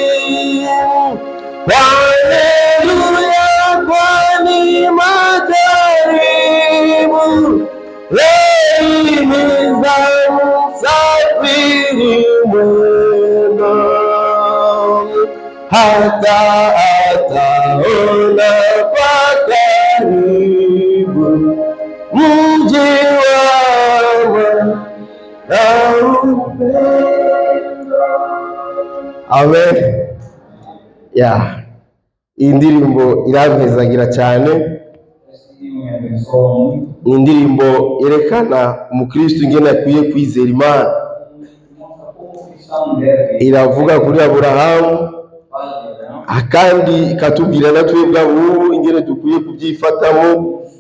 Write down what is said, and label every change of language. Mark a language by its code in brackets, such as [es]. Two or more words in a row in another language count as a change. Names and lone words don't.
[sw] Haleluya, kwani majaribu yahimiza msafiri mwema hata ataona kwa karibu mji wa upendo. Amen. [rn] Iyi ndirimbo irampezagira cyane. Ni indirimbo yerekana umukristo ingene akwiye kwizera Imana. Iravuga kuri Aburahamu kandi ikatubwira na twebwe abubu ingene dukwiye kubyifatamo